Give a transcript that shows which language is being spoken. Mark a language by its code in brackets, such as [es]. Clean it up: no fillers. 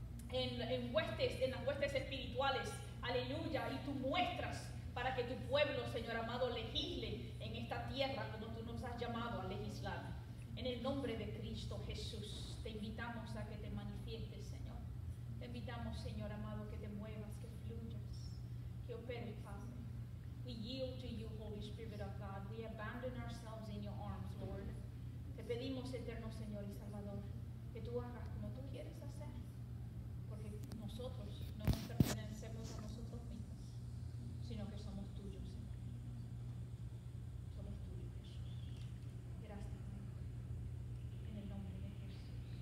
[es] en las huestes espirituales, aleluya, y tú muestras para que tu pueblo, Señor amado, legisle en esta tierra como tú nos has llamado a legislar. En el nombre de Cristo Jesús, te invitamos a que te manifiestes, Señor. Te invitamos, Señor amado, que te muevas, que fluyas, que operes, Padre. [en] We yield to you, Holy Spirit of God. We abandon ourselves in your arms, Lord. [es] Te pedimos, eterno Señor y Salvador, que tú hagas como tú quieres hacer, porque nosotros no nos pertenecemos a nosotros mismos, sino que somos tuyos, Señor. Somos tuyos, Jesús. Gracias, Señor. En el nombre de Jesús.